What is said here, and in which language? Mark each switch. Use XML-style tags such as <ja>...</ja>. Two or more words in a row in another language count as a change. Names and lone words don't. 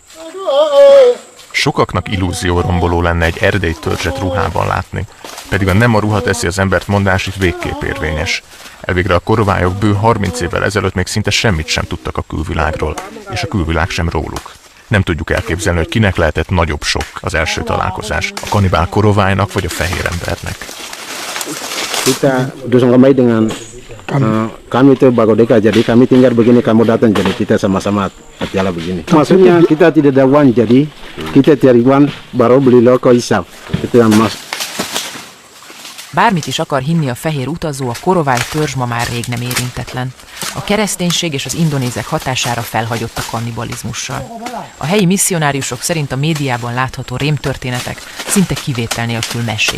<hu>Sokaknak illúzióromboló lenne egy erdélyi törzset ruhában látni, pedig a nem a ruha teszi az embert mondás itt végképp érvényes. Elvégre a korovályok bő 30 évvel ezelőtt még szinte semmit sem tudtak a külvilágról, és a külvilág sem róluk. Nem tudjuk elképzelni, hogy kinek lehetett nagyobb sok az első találkozás, a kanibál koroválynak vagy a fehér embernek.</hu> <id>Kita bersama dengan kami itu Bagodeka, jadi kami tinggal begini, kamu datang, jadi kita sama-sama hatilah begini. Maksudnya kita tidak ada uang, jadi kita cari uang baru beli loko hisap. Itu yang mas.</id> <hu>Bármit is akar hinni a fehér utazó, a korovály törzs ma már rég nem érintetlen. A kereszténység és az indonézek hatására felhagyott a kannibalizmussal. A helyi misszionáriusok szerint a médiában látható rémtörténetek szinte kivétel nélkül mesék.</hu>